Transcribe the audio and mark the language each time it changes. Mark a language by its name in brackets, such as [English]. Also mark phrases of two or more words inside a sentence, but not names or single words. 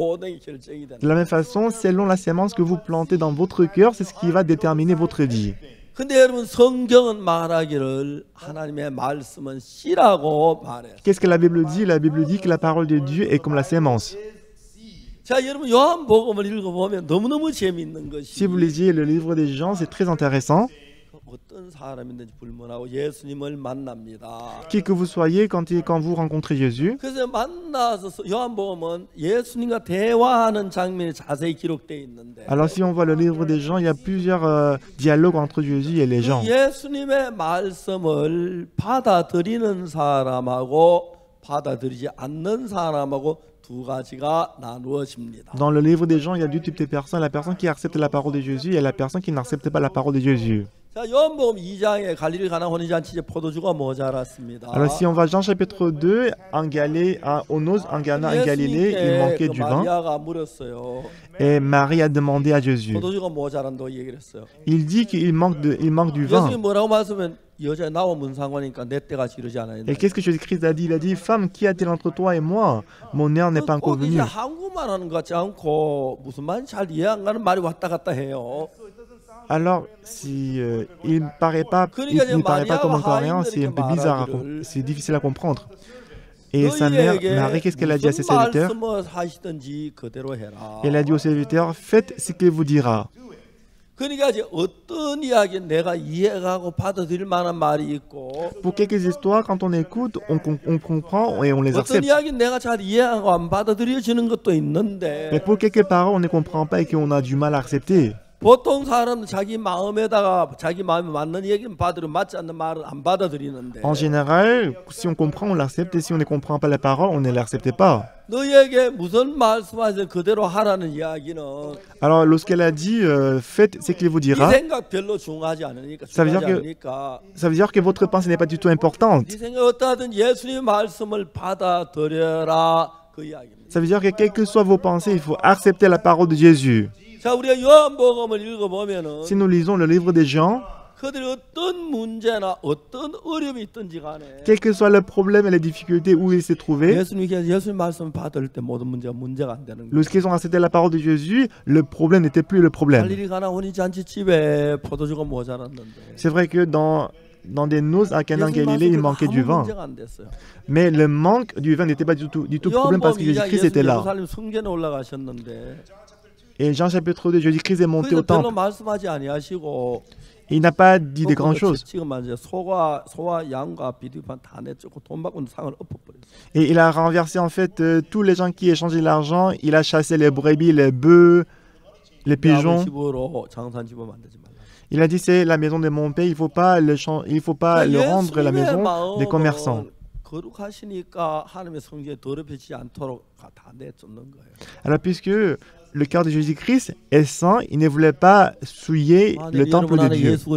[French] De la même façon, selon la semence que vous plantez dans votre cœur, c'est ce qui va déterminer votre vie. [Korean] 근데 여러분 성경은 말하기를 하나님의 말씀은 씨라고 말해요. [French] Qu'est-ce que la Bible dit? La Bible dit que la parole de Dieu est comme la sémence. [Korean] 자, 여러분 요한복음을 읽어보면 너무너무 재미있는 것이 [French] Si vous lisiez le livre des Jean, c'est très intéressant. [Korean] 어떤 사람인지 불문하고 예수님을 만납니다. [French] Qui que vous soyez, quand vous rencontrez Jésus, [Korean] 그래서 만나서 요한복음은 예수님과 대화하는 장면이 자세히 기록되어 있는데 [French] alors si on voit le livre des Jean, il y a plusieurs dialogues entre Jésus et les gens. [Korean] 예수님의 말씀을 받아들이는 사람하고 받아들이지 않는 사람하고 두 가지가 나누어집니다. [French] Dans le livre des Jean, il y a deux types de personnes, la personne qui accepte la parole de Jésus et la personne qui n'accepte pas la parole de Jésus. [Korean] 자, 요한복음 2장에 갈릴리 가나 혼인잔치 이제 포도주가 모자랐습니다. [French] Alors si on va Jean chapitre 2, en Cana, en Galilée, il manquait du vin [Korean] 마리아가 물었어요. [French] et Marie a demandé à Jésus. [Korean] 포도주가 모자란다고 얘기를 했어요. [French] Il dit qu'il manque du vin. [Korean] 예수님 뭐라고 말씀하면 여자 나와 뭔 상관이니까 내 때가 지르지 않아요. [French] Et qu'est-ce que Jésus-Christ a dit? Il a dit, femme, qu'y a-t-il entre toi et moi? Mon heure n'est pas encore [Korean] 이제 [French] venue. [Korean] 한국말 하는 것 같지 않고 무슨 말인지 잘 이해 안 가는 말이 왔다 갔다 해요. [French] Alors, si il ne paraît pas comme un coréen, c'est un peu bizarre, c'est difficile à comprendre. Et sa mère, Marie, qu'est-ce qu'elle a dit à ses serviteurs? Elle a dit aux serviteurs, faites ce qu'il vous dira. [Korean] 그러니까 이제 어떤 이야기 내가 이해하고 받아들일 만한 말이 있고 [French] Pour quelques histoires, quand on écoute, on comprend et on les [Korean] 어떤 [French] accepte. [Korean] 이야기 내가 잘 이해하고 안 받아들여지는 것도 있는데 [French] Mais pour quelques paroles, on ne comprend pas et qu'on a du mal à accepter. [Korean] 보통 사람은 자기 마음에다가 자기 마음에 맞는 얘기는 받으려 맞지 않는 말은 안 받아들이는데 [French] En général, si on comprend, on l'accepte et si on ne comprend pas la parole, on ne l'accepte pas. [Korean] 너에게 무슨 말씀하세요 그대로 하라는 이야기는 [French] Alors, lorsqu'elle a dit, faites ce qu'il vous [Korean] 네 [French] dira, [Korean] 생각 별로 중요하지 않으니까 [French] ça veut dire que votre pensée n'est pas du tout importante. [Korean] 네 생각 어떠하든 예수님의 말씀을 받아들여라 그 이야기입니다. [French] Ça veut dire que quelles que soient vos pensées, il faut accepter la parole de Jésus. [Korean] 자, 우리가 요한복음을 읽어보면은 [French] Si nous lisons le livre des Jean, [Korean] 그들이 어떤 문제나 어떤 어려움이 있든지 간에 [French] quels que soient les problèmes et les difficultés où ils se trouvaient, [Korean] 예수님 말씀을 받을 때 모든 문제가 안 되는 거예요. [French] lorsqu'ils ont accepté la parole de Jésus, le problème n'était plus le problème. [Korean] 갈릴리 가나 혼인잔치 집에 포도주가 모자랐는데 [French] C'est vrai que dans des noces à Cana en Galilée, il manquait du vin. [Korean] 문제가 안 됐어요. [French] Mais le manque du vin n'était pas du tout problème parce que Jésus-Christ était là. [Korean] 예루살렘 성전에 올라가셨는데 [French] Et Jean chapitre 2, Jésus-Christ est monté au temple. [Korean] 별로 말씀하지 아니하시고 [French] Il n'a pas dit de grandes choses. [Korean] 소와 양과 비두판 다 내쫓고 돈 받고 상을 엎어버렸어요. [French] Et il a renversé en fait tous les gens qui échangeaient l'argent. Il a chassé les brebis, les bœufs, les pigeons. Il a dit c'est la maison de mon père. Il faut pas le rendre la maison des commerçants. Alors puisque le cœur de Jésus-Christ est saint, il ne voulait pas souiller le temple de Dieu.